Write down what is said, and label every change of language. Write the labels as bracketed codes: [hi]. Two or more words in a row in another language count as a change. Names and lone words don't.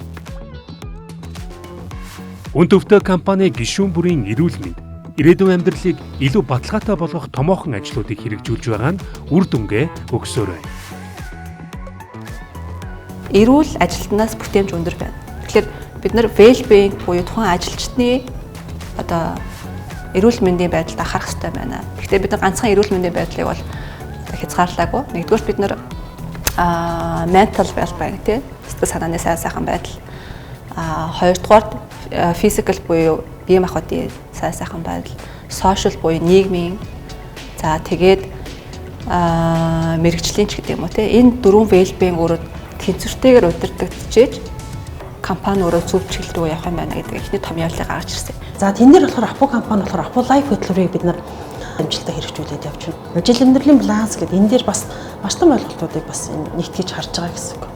[mn] Үн төвтэй компани гишүүн бүрийн эрүүл мэнд, ирээдүйн амьдралыг илүү баталгаатай болгох томоохон ажлуудыг хэрэгжүүлж байгаа нь үр дүнгээ өгсөөр байна. эрүүл ажилтнаас бүтээмж өндөр байна. Тэгэхээр бид нар well-being буюу тухайн ажилчдын одоо эрүүл мэндийн байдалд анхаарах хэрэгтэй байна. Гэхдээ бид нар ганцхан эрүүл мэндийн байдлыг бол хязгаарлаагүй. Нэгдүгээр бид нар [en] mental well-being [mn] тийм сэтгэл санааны сайхан байдал. Хоёрдугаар physical буюу бие махбодын сайхан байдал. Social буюу нийгмийн. За тэгээд мэрэгжлийн ч гэдэг юм уу тийм энэ дөрвөн well-being өөрөө тэнцвэртэйгээр удирдагдчихэж компани өөрөө зөв чиглэл рүү явах юм байна гэдэг ихний том явдлыг гаргаж ирсэн. За тэн дээр болохоор Апо компани болохоор Апо Life хөтөлбөрийг бид нар амжилттай хэрэгжүүлээд явж байна. Ажил амьдралын баланс гэдэг энэ дээр бас маш том ойлголтуудыг бас нэгтгэж харж байгаа гэсэн үг.